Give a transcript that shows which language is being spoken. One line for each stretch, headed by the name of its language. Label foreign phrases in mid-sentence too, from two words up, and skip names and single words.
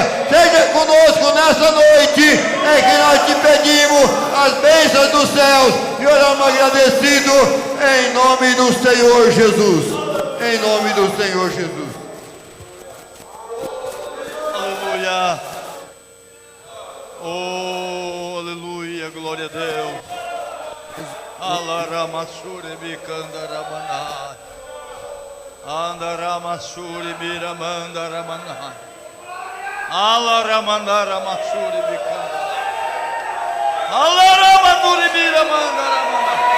Portuguese: Seja conosco nessa noite, é que nós te pedimos as bênçãos dos céus e oramos agradecido em nome do Senhor Jesus. Em nome do Senhor Jesus. Aleluia. Oh, aleluia, glória a Deus. Alaramasure bikandaramana. Andaramasure biramandaramana. Alaramandaраmasure bikanda. Alaramadure biramandaramana.